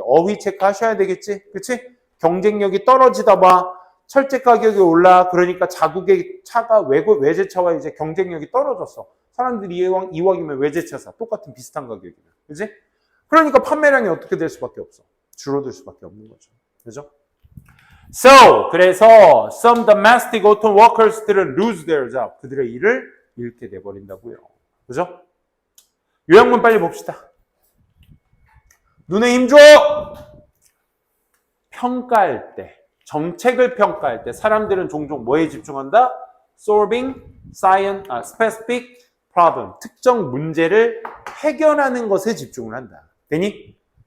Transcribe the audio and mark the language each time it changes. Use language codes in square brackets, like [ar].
[ko] 어휘 체크하셔야 되겠지. 그치? 경쟁력이 떨어지다 봐. 철제 가격이 올라. 그러니까 자국의 차가 외제차와 이제 경쟁력이 떨어졌어. 사람들이 이왕이면 외제차 사. 똑같은 비슷한 가격이면. 그치? 그러니까 판매량이 어떻게 될 수밖에 없어. 줄어들 수밖에 없는 거죠. 그죠? [en] So, [ko] 그래서 [en] some domestic auto workers들은 lose their job. [ko] 그들의 일을 잃게 돼버린다고요. 그죠? 요약문 빨리 봅시다. 눈에 힘줘! 평가할 때, 정책을 평가할 때 사람들은 종종 뭐에 집중한다? [en] Solving specific problem, [ko] 특정 문제를 해결하는 것에 집중을 한다. 되니?